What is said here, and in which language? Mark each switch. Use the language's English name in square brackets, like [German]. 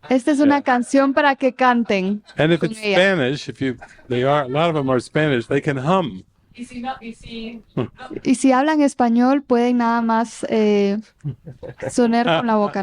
[Spanish] Esta es una canción para que canten. [English] and if [Spanish] con [English] it's [Spanish] ella. [English] Spanish, a lot of them are Spanish, they can hum. [Spanish] Y si no, y si Y si hablan español, pueden nada más sonar con la boca.